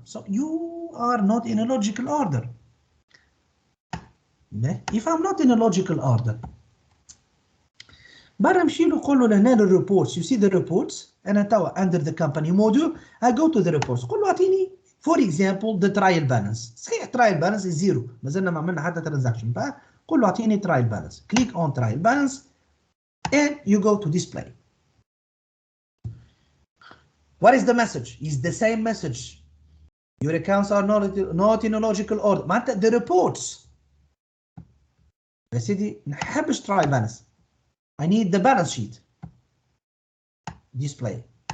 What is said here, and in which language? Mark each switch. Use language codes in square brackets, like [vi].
[en] So you are not in a logical order. If I'm not in a logical order [ar] برا نمشي له نقول له لهنا الريبورتس. [en] You see the reports [ar] انا توا [en] under the company module I go to the reports [ar] قول له اعطيني [en] for example the trial balance. [ar] صحيح [en] trial balance is zero [ar] ما زلنا ما عملنا حتى transaction فقول له اعطيني trial balance. [en] click on trial balance and you go to display. What is the message? It's the same message. Your accounts are not in a logical order. معناتها the reports [ar] يا سيدي نحبش [en] trial balance. I need the balance sheet. Display.